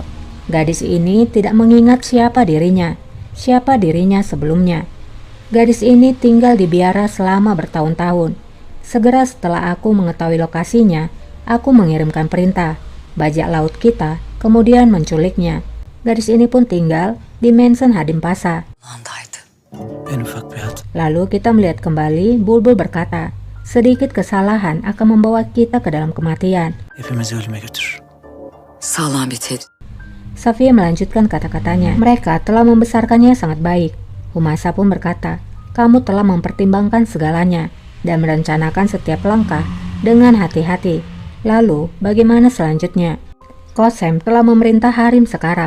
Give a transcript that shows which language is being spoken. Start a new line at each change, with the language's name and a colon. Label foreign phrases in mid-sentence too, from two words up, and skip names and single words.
Indonesian: Gadis ini tidak mengingat siapa dirinya sebelumnya. Gadis ini tinggal di biara selama bertahun-tahun. Segera setelah aku mengetahui lokasinya, aku mengirimkan perintah. Bajak laut kita kemudian menculiknya. Gadis ini pun tinggal di Mansion Hadim Pasa."
Turkish: En ufak bir hata.
Indonesian: Lalu kita melihat kembali Bulbul berkata, "Sedikit kesalahan akan membawa kita ke dalam kematian."
Turkish: Hepimizi ölüme götürür. Sağlam bir tedbir.
Indonesian: Safia melanjutkan kata-katanya, "Mereka telah membesarkannya sangat baik." Humasa pun berkata, "Kamu telah mempertimbangkan segalanya dan merencanakan setiap langkah dengan hati-hati. Lalu, bagaimana selanjutnya?" Qasem telah memerintah harem sekarang.